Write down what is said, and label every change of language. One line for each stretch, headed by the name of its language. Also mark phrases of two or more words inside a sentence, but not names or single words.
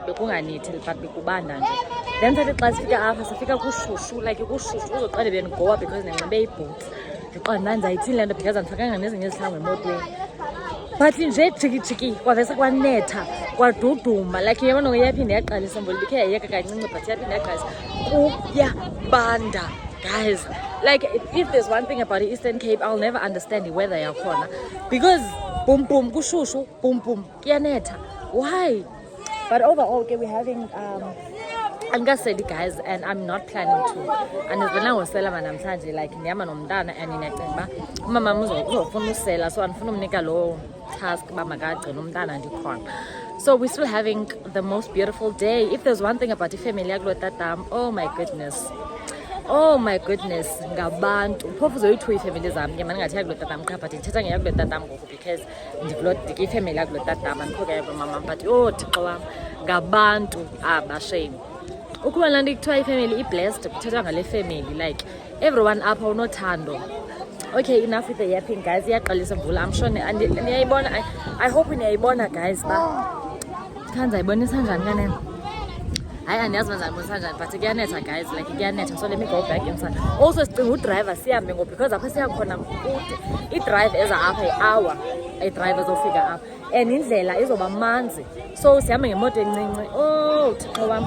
Xhosa: bekunganithi but bekubanda nje then sathi xa sifika apha sifika kushushu like kushushu uzoqale benigowa because ndinxibe iboots ndiqonda ndandizayithini le nto because andifakanga nezinye izihlangu emotweni but nje jikijiki kwavese kwanetha kwaduduma like yabona yaphinde yaqalisa mbolibikhe bikhe yayeka kancinci but yaphinde yaqalisa kuyabanda guys.
English: Like if there's one thing about the Eastern Cape I'll never understand the weather yakhona because boom boom kushushu boom boom kuyanetha. Why? But overall okay, we're having
Xhosa: angaseli
English: guys and I'm not planning to
Xhosa: andizibona ngosela namhlanje like ndihamba nomntana and ndinyacinga uba umama uzofuna usela so andifuna umnika loo task uba makagcina umntana ndikhona.
English: So we're still having the most beautiful day. If there's one thing about ifamily yakulo tatam, oh my goodness
Xhosa: ngabantu phofu uzoyithiwa ifamily zam ke mandingathi yakulo tatam qha but ndithetha ngeyakulo tatam ngoku because ndike ifamily yakulo tatam andikho ke yakulo mama but thixo wam ngabantu abashame ukuba laa nto kuthiwa ifamily i-blessed kuthethwa ngale family
English: like everyone
Xhosa: apha unothando.
English: Okay, enough with the yapping guys.
Xhosa: Iyaqalisa mvula.
English: I'm sure
Xhosa: niyayibona.
English: I hope
Xhosa: niyayibona guys ba khanza ibonisa njani kanene. Hayi andiyazi manjani ibonisa njani but kuyanetha guys like kuyanetha
English: so let me go back inside.
Xhosa: Also sicinga udriver sihambe ngoba because apha siyakhona kude. I-drive eza apha i-hour. I-drive ezofika apha. And indlela izoba manzi. So sihambe ngemoto encinci. Oh thixo wam.